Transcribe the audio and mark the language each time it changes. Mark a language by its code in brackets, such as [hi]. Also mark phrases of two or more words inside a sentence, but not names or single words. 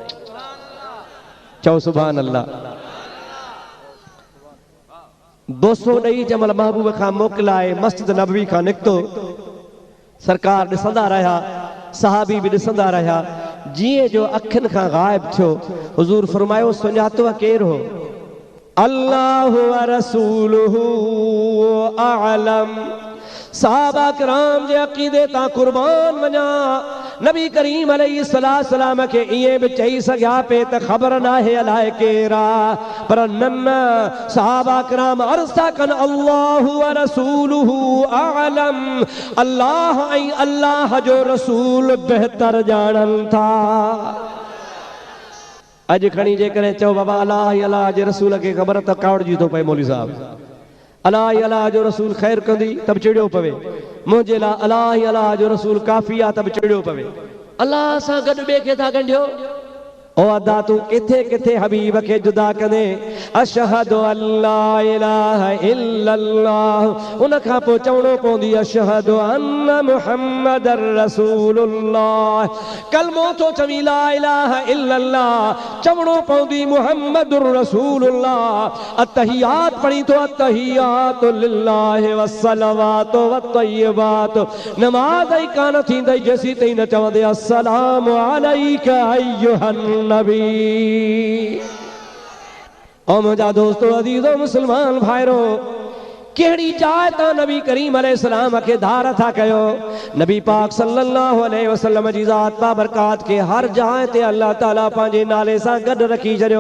[sd] चओ [ar] سبحان الله. [sd] बोसो ॾेई जमल महबूब खां मोकिलाए मस्जिद नबवी खां निकितो। सरकार ॾिसंदा रहिया, सहाबी बि ॾिसंदा रहिया। जीअं जो अखियुनि खां ग़ाइब थियो, हुज़ूर फरमायो, सुञातो केरु हो? [ar] الله ورسوله أعلم. [sd] सहाबा किराम जे अक़ीदे तां कुर्बान वञा। नबी करीम अलैहिस्सलाम खे ईअं बि चई सघिया पे त ख़बर नाहे अलाए केरु आहे, पर न, सहाबा किराम अर्ज़ था कनि [ar] الله ورسوله أعلم. [sd] अल्लाह ऐं अल्लाह जो रसूल बहितर ॼाणनि था। अॼु खणी जेकॾहिं चओ बाबा अल्लाह जे रसूल खे ख़बर त कावड़जी थो पए मौलवी साहब। अल्लाह जो रसूल ख़ैर कंदी तब चिड़ियो पवे, मुंहिंजे लाइ अल्लाह जो रसूल काफ़ी आहे तब चिड़ियो पवे। अल्लाह सां गॾु ॿिए खे था ॻंढियो। ओ अदा तूं किथे किथे हबीब खे जुदा कंदे [ar] أشهد أن لا إله إلا الله, [sd] उन खां पोइ चवणो पवंदी [ar] أشهد أن محمدا رسول الله. [sd] कलमो थो चवी [ar] لا إله إلا الله, [sd] चवणो पवंदी [ar] محمد رسول الله. [sd] अत्तहियात पढ़ी तो [ar] التحيات لله والصلوات والطيبات. [sd] नमाज़ ई कान थींदई जेसीं ताईं न चवंदे [ar] السلام عليك أيها النبي. [sd] ओ मुंहिंजा दोस्तो, अज़ीज़ो मुसलमान भाइरो, कहिड़ी जाइ तां नबी करीम अलैहिस्सलाम खे धार था कयो। नबी पाक [ar] صلى الله عليه وسلم [sd] जी ज़ात बाबरकात खे हर जाइ ते अल्लाह ताला पंहिंजे नाले सां गॾु रखी छॾियो।